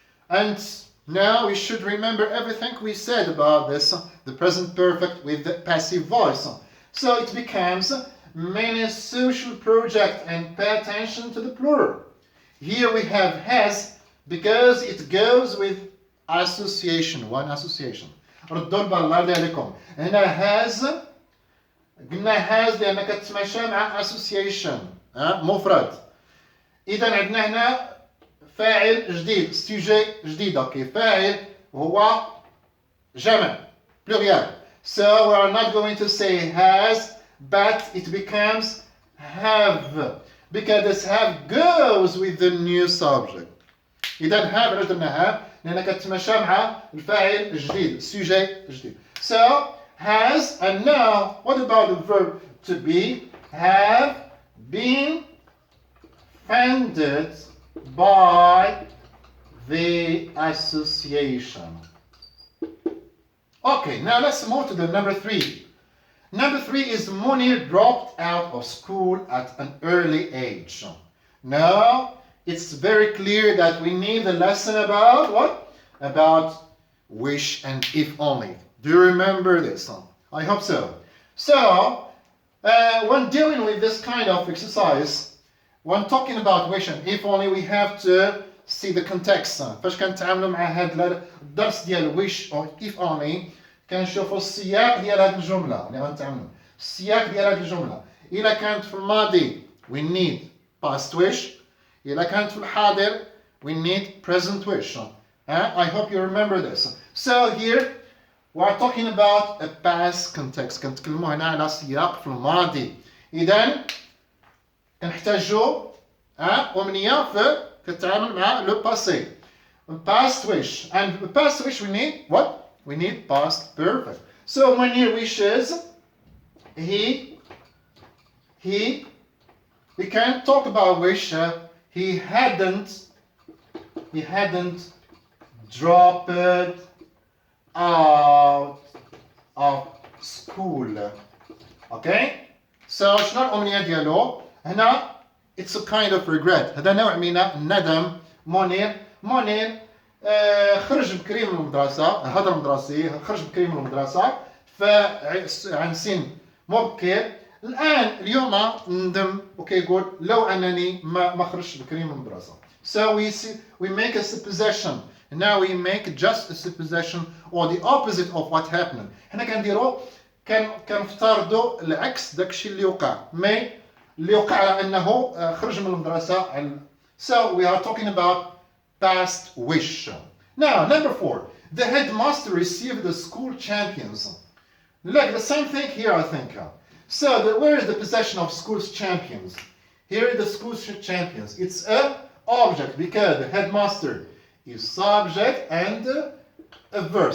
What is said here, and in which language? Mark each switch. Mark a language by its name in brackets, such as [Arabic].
[English] And now we should remember everything we said about this, the present perfect with the passive voice. So it becomes many social project, and pay attention to the plural. Here we have has because it goes with association, one association. [Arabic] ردوا البال الله عليكم. هنا has قلنا has لأنها كتتماشى مع association مفرد. إذا عندنا هنا فاعل جديد سوجي جديد. اوكي فاعل هو جمع plurial. [English] So we are not going to say has, but it becomes have, because this have goes with the new subject. [Arabic] إذا have علاش درنا have؟ لأنها كتتماشى مع الفاعل الجديد السوجي الجديد. [English] So has, and now what about the verb to be? Have been founded by the association. Okay, now let's move to the number 3. Number 3 is Munir dropped out of school at an early age. Now, it's very clear that we need a lesson about what? About wish and if only. Do you remember this? I hope so. So, when dealing with this kind of exercise, when talking about wish and if only, we have to see the context. [Arabic] فاش كنتعاملوا مع هذا الدرس ديال [English] wish or if only [Arabic] كنشوفوا السياق ديال هذه الجملة اللي غنتعاملوا. السياق ديال هذه الجملة إلا كانت في الماضي [English] we need past wish. [Arabic] إلا كانت في الحاضر [English] we need present wish. I hope you remember this. So here we are talking about a past context. [Arabic] كنتكلموا هنا على سياق في الماضي. إذا كنحتاجوا أمنية في كتعامل مع le passé. [English] Past wish. And the past wish we need what? We need past perfect. So when he wishes, we can talk about wish. He hadn't dropped out of school. Okay? So [Arabic] شنو الأمنية ديالو؟ هنا [English] it's a kind of regret. [Arabic] هذا نوع من الندم. منير خرج بكري من المدرسة، هدر مدرسي، خرج بكري من المدرسة عن سن مبكر. اليوم ندم وكيقول لو أنني ما خرجت بكري من المدرسة. [English] So we make a supposition. Now we make just a supposition or the opposite of what happened. [Arabic] هنا كنديرو كنفترضوا العكس داكشي اللي وقع. اللي وقع أنه خرج من المدرسة. [English] So we are talking about past wish. Now, number 4. The headmaster received the school champions. Look, the same thing here, I think. So, where is the possession of school's champions? Here is the school's champions. It's a object because the headmaster is subject and a verb.